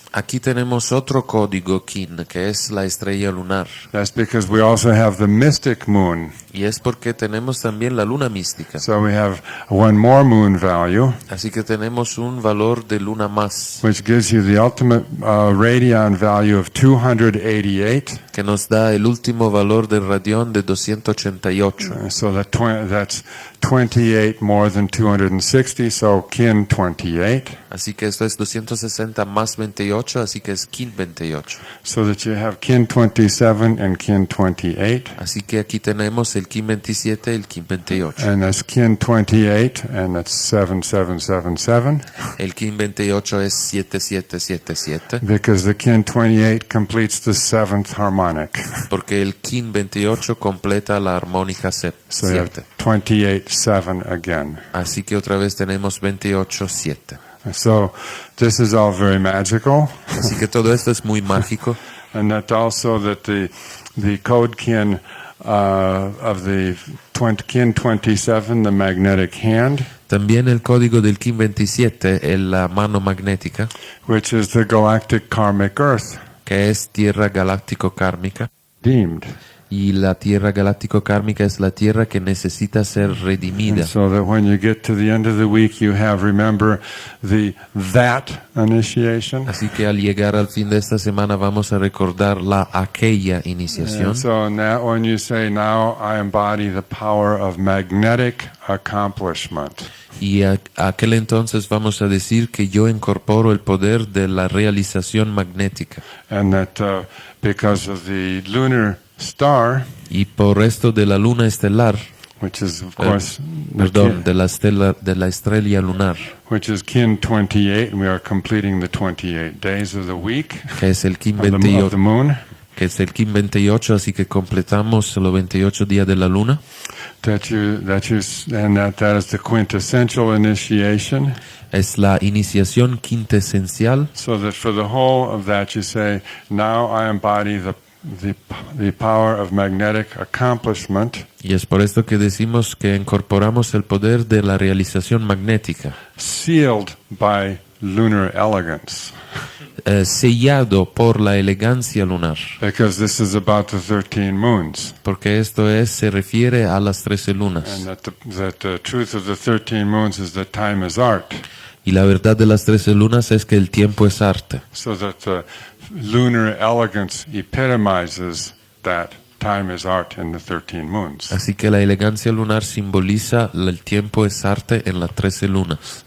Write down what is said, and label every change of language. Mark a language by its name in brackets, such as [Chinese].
[Spanish] Aquí tenemos otro código Kin, que es la estrella lunar. [English] That's because we also have the mystic moon. [Spanish] Y es porque tenemos también la luna mística. [English] So we have one more moon value, [Spanish] Así que tenemos un valor de luna más, [English] which gives you the ultimate radian value of 288. [Spanish] que nos da el último valor del radión de 288. [English] So that's 28 more than 260, so kin 28. [Spanish] Así que esto es 260 más 28, así que es Kin 28. [English] So that you have kin 27 and kin 28. [Spanish] Así que aquí tenemos el Kin 27 y el Kin 28. [English] And that's kin 28, and that's 7777. [Spanish] El Kin 28 es 7777, [English] Because the kin 28 completes the seventh harmonic. [Spanish] porque el Kin 28 completa la armónica [English] So you have 7. 28-7 again. [Spanish] Así que otra vez tenemos 28-7. [English] So this is all very magical. [Spanish] Así que todo esto es muy mágico. [English] And that also that the code kin of the kin 27, the magnetic hand, [Spanish] También el código del Kin 27 es la mano magnética, [English] which is the galactic karmic earth, [Spanish] que es tierra galáctico-kármica. [English] deemed. [Spanish] Y la tierra galáctico-kármica es la tierra que necesita ser redimida. [English] And so that when you get to the end of the week, you have, remember, that initiation. [Spanish] Así que al llegar al fin de esta semana vamos a recordar la aquella iniciación. [English] And so now when you say, now I embody the power of magnetic accomplishment. [Spanish] Y a aquel entonces vamos a decir que yo incorporo el poder de la realización magnética. [English] And that because of the lunar star, [Spanish] Y por esto de la luna estelar, [English] which is of course [Spanish] perdón, de la estrella lunar, [English] which is kin 28, and we are completing the 28 days of the week [Spanish] que es el Kin [English] of the 28, moon. [Spanish] que es el Kin 28, así que completamos los 28 días de la luna. [English] That is the quintessential initiation. [Spanish] Es la iniciación quintesencial. [English] So that for the whole of that you say, now I embody the power of magnetic accomplishment, [Spanish] Y es por esto que decimos que incorporamos el poder de la realización magnética, [English] sealed by lunar elegance. [Spanish] sellado por la elegancia lunar, [English] Because this is about the 13 moons. [Spanish] porque esto se refiere a las 13 lunas. [English] And that the truth of the 13 moons is that time is art. [Spanish] Y la verdad de las 13 lunas es que el tiempo es arte. [English] So that the lunar elegance epitomizes that time is art in the 13 moons. [Spanish] Así que la elegancia lunar simboliza el tiempo es arte en las 13 lunas.